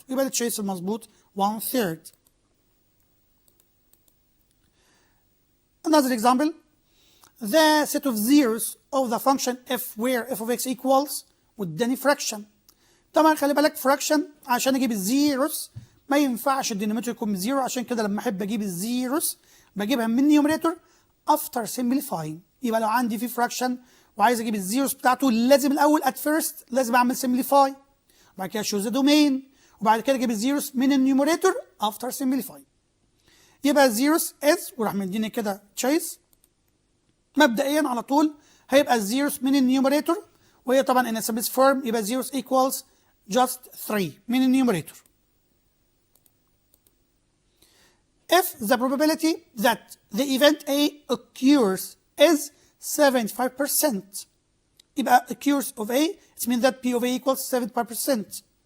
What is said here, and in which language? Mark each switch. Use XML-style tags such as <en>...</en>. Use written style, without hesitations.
<ar>يبقى التشيس المظبوط 1/3.</ar> <en>Another example, the set of zeros of the function f where f of x equals</en> <ar>واداني</ar> <en>fraction.</en> <ar>طبعا خلي بالك fraction عشان اجيب الزيروس ما ينفعش الدينومينيتور يكون بزيرو، عشان كده لما احب اجيب الزيروس بجيبها من النيوميريتور</ar> <en>After simplifying.</en> <ar>يبقى لو عندي في فراكشن وعايز اجيب الزيروس بتاعته لازم الاول</ar> <en>at first</en> <ar>لازم اعمل سمبليفاي، وبعد كده</ar> <en>choose the domain,</en> <ar>وبعد كده اجيب الزيروس من النيوميريتور</ar> <en>After simplify.</en> <ar>يبقى الزيروس از وراح مديني كده تشيس. مبدئيا على طول هيبقى الزيروس من النيوميريتور، وهي طبعا</ar> <en>in simplest form</en> <ar>يبقى زيروس</ar> <en>equals just</en> <ar>3 من النيوميريتور.</ar> <en>If the probability that the event A occurs is 75%, يبقى occurs of A, it means that P of A equals 75%.</en>